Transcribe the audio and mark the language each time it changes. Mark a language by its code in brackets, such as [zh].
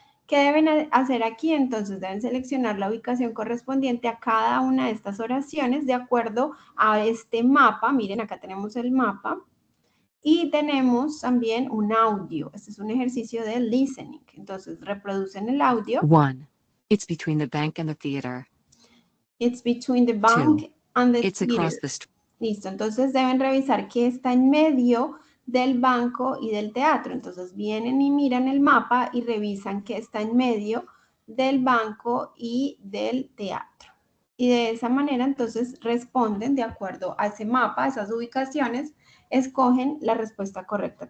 [es] ¿Qué deben hacer aquí? Entonces deben seleccionar la ubicación correspondiente a cada una de estas oraciones de acuerdo a este mapa. Miren, acá tenemos el mapa. Y tenemos también un audio. Este es un ejercicio de listening. Entonces reproducen el audio. [en] 1. It's between the bank and the theater. It's between the bank 2. and the It's theater. across the street. [es] Listo, entonces deben revisar qué está en medio del banco y del teatro. Entonces vienen y miran el mapa y revisan qué está en medio del banco y del teatro. Y de esa manera entonces responden de acuerdo a ese mapa, a esas ubicaciones, escogen la respuesta correcta.